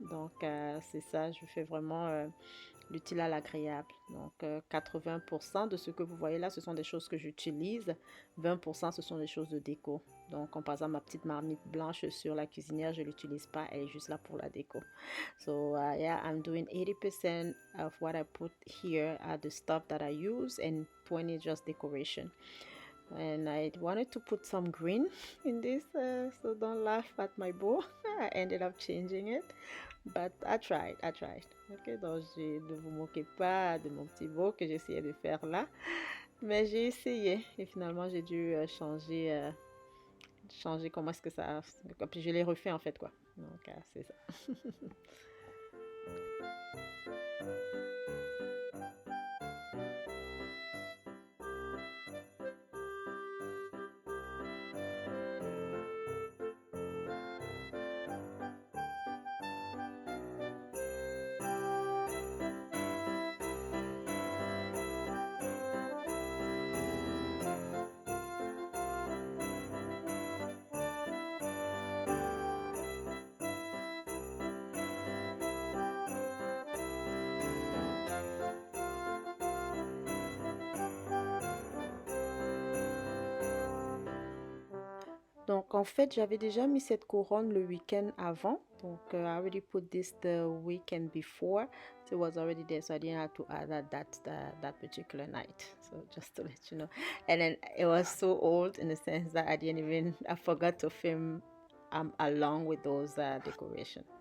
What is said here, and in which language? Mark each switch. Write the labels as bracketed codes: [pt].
[fr] Donc c'est ça, je fais vraiment l'utile à l'agréable. Donc 80% de ce que vous voyez là, ce sont des choses que j'utilise, 20% ce sont des choses de déco. Donc comme par exemple ma petite marmite blanche sur la cuisinière, je ne l'utilise pas, elle est juste là pour la déco. [en] So yeah, I'm doing 80% of what I put here are the stuff that I use and 20 just decoration. And I wanted to put some green in this, so don't laugh at my bowl. I ended up changing it, but I tried. [fr] Ok, donc ne vous moquez pas de mon petit beau que j'essayais de faire là, mais j'ai essayé et finalement j'ai dû changer comment est-ce que ça, puis je l'ai refait en fait quoi. Donc c'est ça. Donc, en fait, j'avais déjà mis cette couronne le week-end avant. [en] Donc, I already put this the weekend before. So it was already there. So I didn't have to add that particular night. So just to let you know. And then it was so old in the sense that I forgot to film along with those decorations.